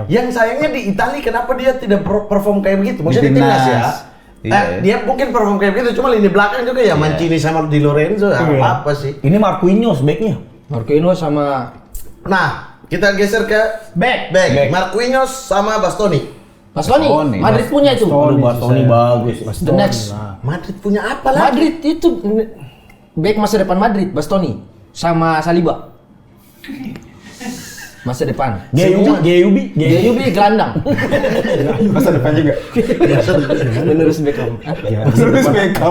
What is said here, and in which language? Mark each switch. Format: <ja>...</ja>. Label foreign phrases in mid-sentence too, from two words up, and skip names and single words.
<id>Yang sayangnya di Italia kenapa dia tidak perform kayak begitu? Maksudnya di Di timnas ya. timnas. Iya. Dia mungkin perform kayak begitu, cuma lini belakang juga ya Mancini sama Di Lorenzo apa sih? Ini Marquinhos backnya. Marquinhos sama Nah, kita geser ke back. Marquinhos sama Bastoni. Bastoni. Bastoni. Madrid punya itu. Aduh, Bastoni bagus.</id> <en>The next.</en> <id>Madrid punya apa lagi? Madrid itu back masa depan Madrid, Bastoni sama Saliba. Masa depan. GUB gelandang. Masa depan juga. Menerus Beckham. Terus Beckham.</id>